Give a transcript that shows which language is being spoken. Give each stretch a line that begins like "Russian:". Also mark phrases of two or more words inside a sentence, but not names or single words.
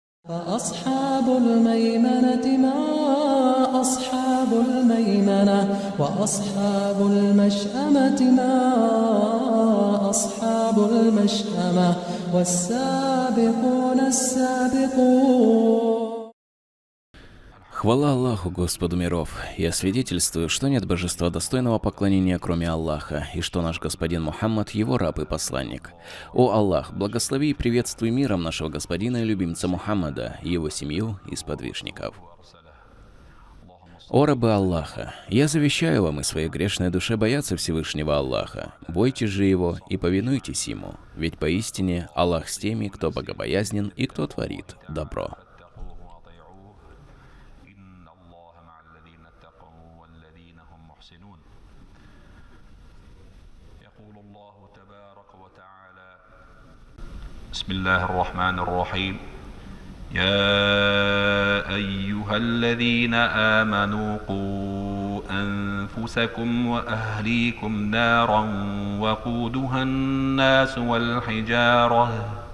Arabic: فأصحاب الميمنة ما أصحاب الميمنة وأصحاب المشأمة ما أصحاب المشأمة والسابقون السابقون.
Russian: Хвала Аллаху, Господу миров! Я свидетельствую, что нет божества достойного поклонения, кроме Аллаха, и что наш господин Мухаммад – его раб и посланник. О Аллах, благослови и приветствуй миром нашего господина и любимца Мухаммада, его семью и сподвижников. О рабы Аллаха, я завещаю вам и своей грешной душе бояться Всевышнего Аллаха. Бойтесь же Его и повинуйтесь Ему, ведь поистине Аллах с теми, кто богобоязнен и кто творит добро.
Arabic: بسم الله الرحمن الرحيم يا أيها الذين آمنوا قوا أنفسكم وأهليكم نارا وقودها الناس والحجارة